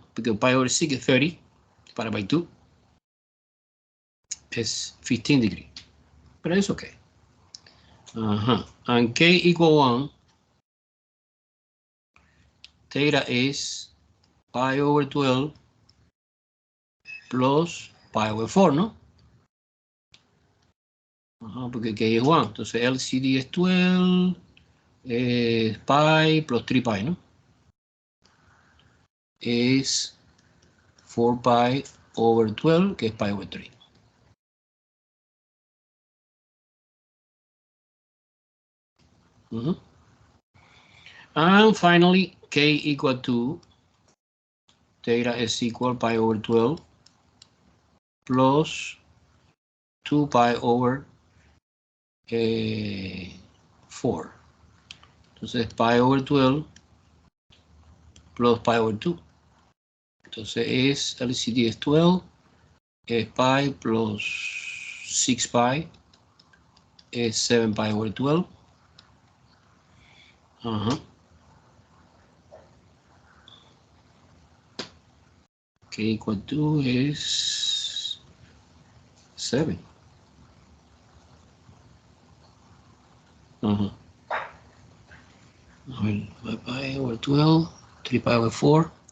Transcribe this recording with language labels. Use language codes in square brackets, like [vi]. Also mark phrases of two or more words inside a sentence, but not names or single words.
[en] Because pi over 6 is 30, divided by 2 is 15 degrees. But it's okay. And k equal 1, theta is pi over 12 plus pi over 4, [es] ¿no? Porque k es 1. Entonces LCD es 12, [en] pi plus 3 pi, [es] ¿no? [en] Es 4 pi over 12, [es] que es [en] pi over 3. And finally, k equal to theta is equal pi over 12 plus 2 pi over 4. Entonces pi over 12 plus pi over 2. [es] Entonces es LCD es 12, es [en] pi plus 6 pi, [es] es [en] 7 pi over 12. K equal to is 7. Pi over 12, 3 pi over 4.